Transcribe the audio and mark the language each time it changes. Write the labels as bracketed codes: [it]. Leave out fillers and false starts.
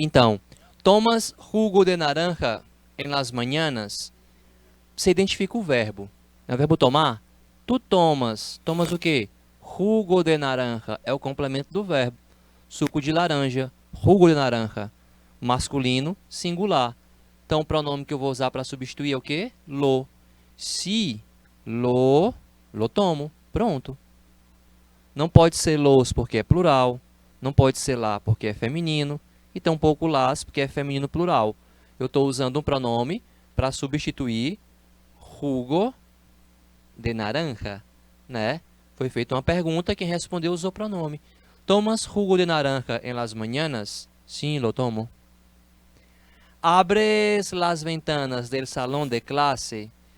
[es] Então, tomas jugo de naranja en las mañanas. [pt] Você identifica o verbo. É o verbo tomar? [es] Tu tomas. [pt] Tomas o quê? Jugo de naranja. É o complemento do verbo. Suco de laranja. [es] Jugo de naranja. [pt] Masculino, singular. Então, o pronome que eu vou usar para substituir é o quê? Lo. [es] Se lo tomo. Pronto. [pt] Não pode ser los porque é plural. Não pode ser lá porque é feminino. E tampouco las porque é feminino plural. Eu estou usando um pronome para substituir [es] jugo de naranja, [pt] né? Foi feita uma pergunta, quem respondeu usou o pronome. [es] ¿Tomas jugo de naranja en las mañanas? [pt] Sim, [es] lo tomo. Abres las ventanas del salón de clase.